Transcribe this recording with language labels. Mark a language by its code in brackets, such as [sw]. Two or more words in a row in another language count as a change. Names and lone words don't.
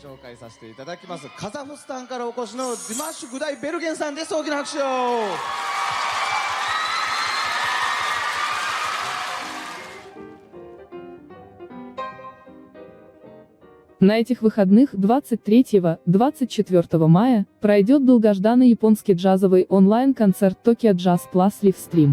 [ja] 介させていただきます。カザフスタンからお越しのディマッシュ・グダイ・ベルゲンさんです。大きな拍手を。 [ru] На этих выходных 23-24 мая пройдет долгожданный японский джазовый онлайн-концерт Tokyo Jazz Plus Livestream.